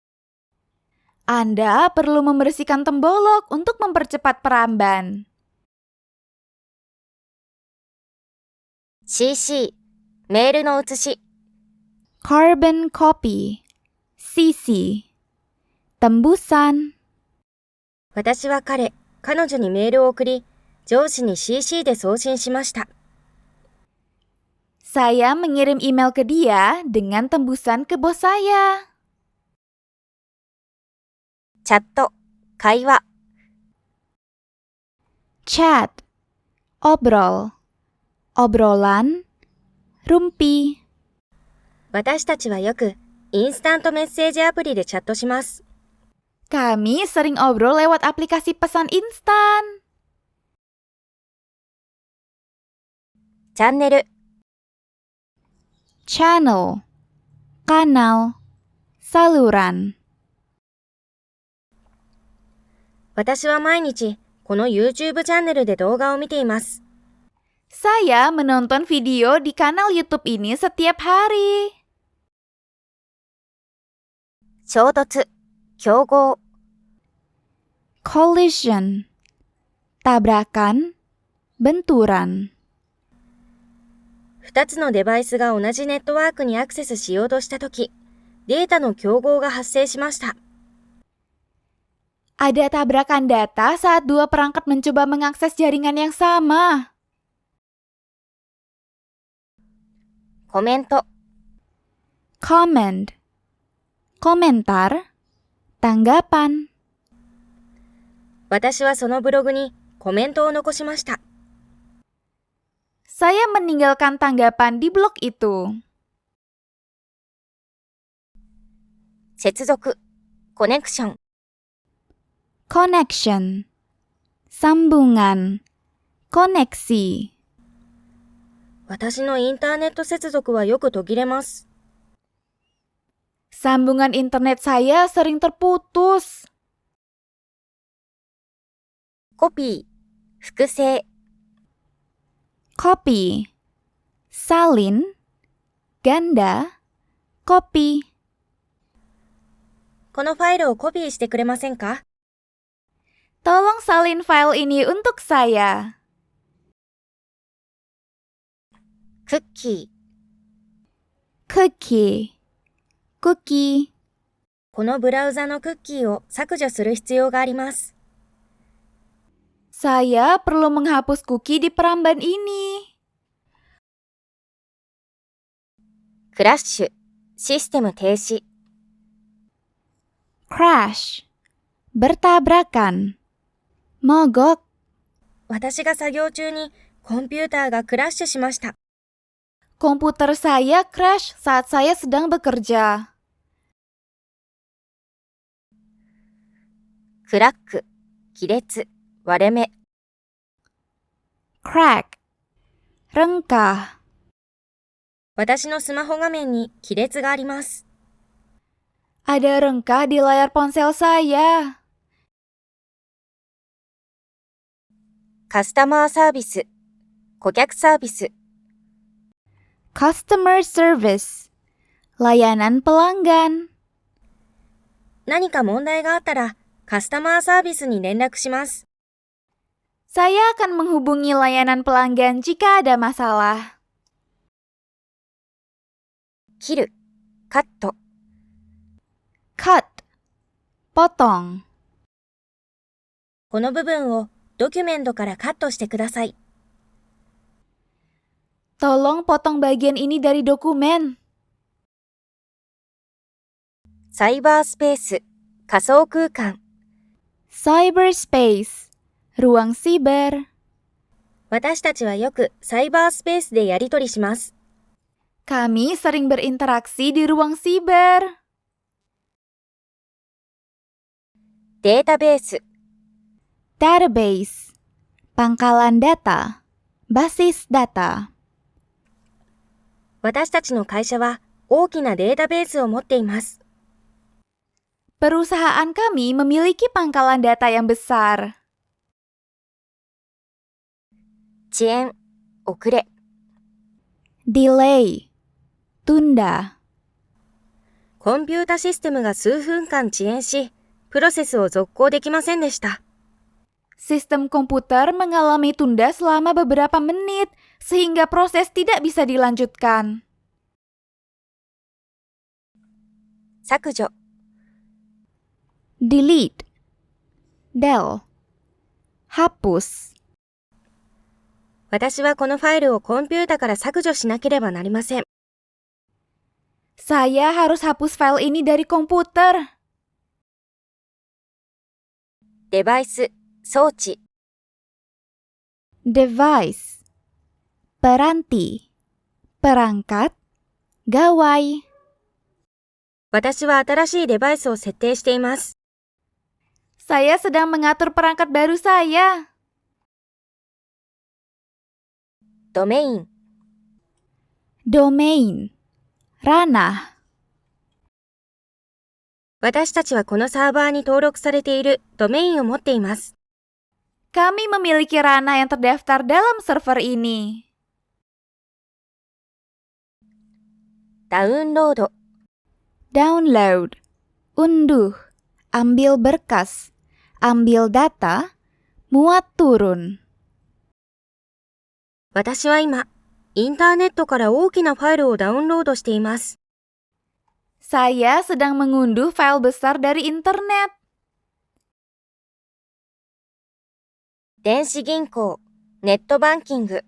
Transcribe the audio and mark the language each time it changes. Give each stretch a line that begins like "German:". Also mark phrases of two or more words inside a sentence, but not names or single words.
Indonesian: Anda perlu membersihkan tembolok untuk mempercepat peramban.
Japanese: CC、メールの写し、
English: carbon copy,
Indonesian: CC, tembusan.
Japanese: 私は彼女にメールを送り、上司に CC で送信しました。
Indonesian: Saya mengirim email ke dia dengan tembusan ke bos saya.
Japanese: チャット、会話。
Indonesian: Chat, obrol, obrolan, rumpi.
Japanese: 私たちはよくインスタントメッセージアプリでチャットします。
Indonesian: Kami sering obrol lewat aplikasi pesan instan.
Japanese: チャンネル、
Indonesian: Channel, kanal, saluran.
Japanese: 私は毎日この YouTube チャンネルで動画を見ています。
Indonesian: Saya menonton video di kanal YouTube ini setiap hari.
Japanese: 衝突、競合。
Indonesian: Collision, tabrakan, benturan.
Japanese: 2 つのデバイスが同じネットワークにアクセスしようとしたとき、データの競合が発生しました。
Indonesian: Ada tabrakan data saat dua perangkat mencoba mengakses jaringan yang sama.
Japanese: コメント、
Indonesian: Comment, komentar, tanggapan.
Japanese: 私はそのブログにコメントを残しました。
Indonesian: Saya meninggalkan tanggapan di blog itu.
Japanese: 接続、コネクション。
Indonesian: Connection, sambungan, koneksi.
Japanese: 私のインターネット接続はよく途切れます。
Indonesian: Sambungan internet saya sering terputus.
Japanese: コピー、複製。
Indonesian: Copy, salin, ganda, copy.
Japanese: このファイルをコピーしてくれませんか？
Indonesian: Tolong salin file ini untuk saya.
Japanese: クッキー。
English: Cookie, cookie.
Japanese: このブラウザのクッキーを削除する必要があります。
Indonesian: Saya perlu menghapus cookie di peramban ini.
Japanese: クラッシュ、システム停止。
Indonesian: Crash, bertabrakan, mogok.
Japanese: 私が作業中にコンピューターがクラッシュしました。
Indonesian: Komputer saya crash saat saya sedang bekerja.
Japanese: クラック、亀裂、割れ目。
Indonesian: Crack, rengkah.
Japanese: 私のスマホ画面に亀裂があります。
Indonesian: Ada rengkah di layar ponsel saya.
Japanese: カスタマーサービス、顧客サービス。
English: Customer service,
Indonesian: layanan pelanggan.
Japanese: 何か問題があったらカスタマーサービスに連絡します。
Indonesian: Saya akan menghubungi layanan pelanggan jika ada masalah.
Japanese: 切る、カット。
Indonesian: Cut, potong.
Japanese: この部分をドキュメントからカットしてください。
Indonesian: Tolong potong bagian ini dari dokumen.
Japanese: サイバースペース、仮想空間。
Indonesian: Cyberspace, ruang siber.
Japanese: 私たちはよくサイバースペースでやり取りします。
Indonesian: Kami sering berinteraksi di ruang siber.
Japanese: データベース、
Indonesian: Database, pangkalan data, basis data.
Japanese: 私たちの会社は大きなデータベースを持っています。
Indonesian: Perusahaan kami memiliki pangkalan data yang besar.
Japanese: 遅延、遅れ。
Indonesian: Delay, tunda.
Japanese: コンピュータシステムが数分間遅延し、プロセスを続行できませんでした。
Indonesian: Sistem komputer mengalami tunda selama beberapa menit, sehingga proses tidak bisa dilanjutkan.
Japanese: 削除。
English: delete, del, hapus.
Japanese: 私はこのファイルをコンピュータから削除しなければなりません。
Indonesian: Saya harus hapus file ini dari komputer.
Japanese: デバイス、装置。
Indonesian: Device, peranti, perangkat, gawai.
Japanese: 私は新しいデバイスを設定しています。
Indonesian: Saya sedang mengatur perangkat baru saya.
Japanese: ドメイン。
Indonesian: Domain, ranah.
Japanese: 私たちはこのサーバーに登録されているドメインを持っています。
Indonesian: Kami memiliki ranah yang terdaftar dalam server ini.
Japanese: ダウンロード。
Indonesian: Download, unduh, ambil berkas, ambil data,
Malay: muat turun.
Japanese: 私は今、インターネットから大きなファイルをダウンロードしています。
Indonesian: Saya sedang mengunduh file besar dari internet.
Japanese: 電子銀行、ネットバンキング。